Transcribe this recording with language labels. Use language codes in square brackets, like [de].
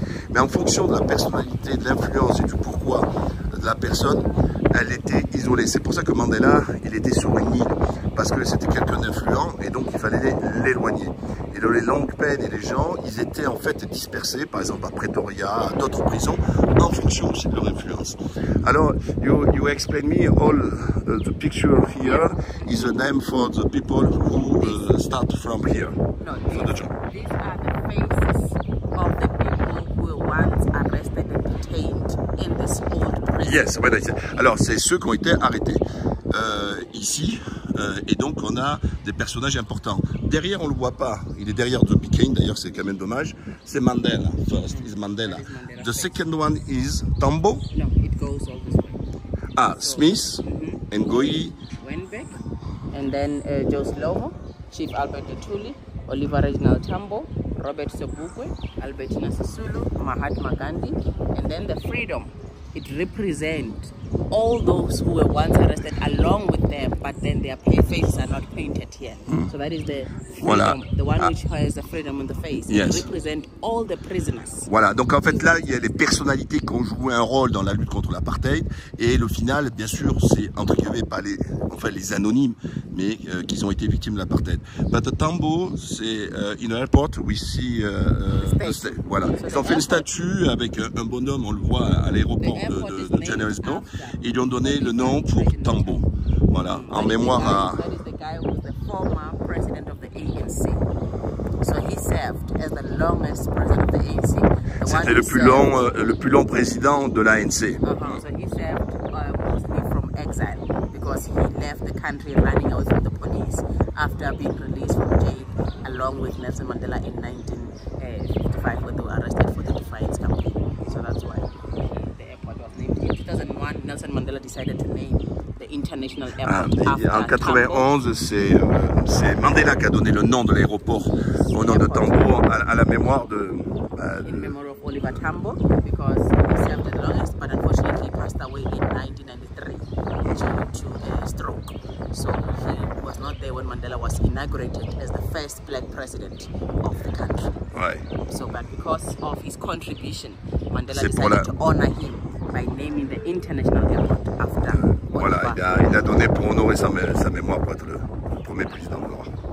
[fr] Mais en fonction de la personnalité, de l'influence et du pourquoi de la personne, elle était isolée. C'est pour ça que Mandela, il était sur une île, parce que c'était quelqu'un d'influent et donc il fallait l'éloigner. Et dans les longues peines et les gens, ils étaient en fait dispersés, par exemple à Pretoria, à d'autres prisons, en fonction aussi de leur influence. [en] Alors, you explain me all the picture here is a name for the people who start from here. No, these are the faces of the people who were once arrested and detained in this old prison. [fr] Yes, alors c'est ceux qui ont été arrêtés ici, et donc on a des personnages importants. Derrière, on le voit pas, il est derrière Joby Kane, d'ailleurs c'est quand même dommage. C'est Mandela, [en] first is Mandela. The second one is Tambo. No, it goes all this way. Ah, Smith, Ngoyi, Wenbeck, and then Joe Slovo, Chief Albert Luthuli, Oliver Reginald Tambo, Robert Sobukwe, Albertina Sisulu, Mahatma Gandhi, and then the freedom. It represents all those who were once arrested along with them, but then their faces are not painted here. So that is the freedom, the one which has the freedom on the face. Yes. It represents all the prisoners. [fr] Voilà, donc en fait là, il y a les personnalités qui ont joué un rôle dans la lutte contre l'apartheid, et le final, bien sûr, c'est entre guillemets pas les anonymes, mais qui ont été victimes de l'apartheid. [en] But the Tambo, c'est in an airport, we see, voilà. [fr] Ils ont fait une statue avec un bonhomme, on le voit à l'aéroport de Johannesburg, et ils lui ont donné le nom pour Tambo. Voilà, en mémoire à... [en] That is the guy who was the former president of the ANC. So he served as the longest president of the ANC. [fr] C'était le plus long président de l'ANC. [en] So he served mostly from exile because he left the country running away from the police after being released from jail, along with Nelson Mandela in 1955 when they were arrested for the Defiance campaign. So that's why the airport was named. In 2001, Nelson Mandela decided to name the international airport after [fr] En 91, c'est Mandela qui a donné le nom de l'aéroport au nom de Tambo à la mémoire [en] in memory of Oliver Tambo, because he served the longest, but unfortunately he passed away in 1993 due to a stroke. So he was not there when Mandela was inaugurated as the first black president of the country. [fr] Ouais. [en] So, but because of his contribution, Mandela decided to honor him by naming the international airport after [fr] Voilà, il a donné pour honorer sa mémoire pour être le premier président noir.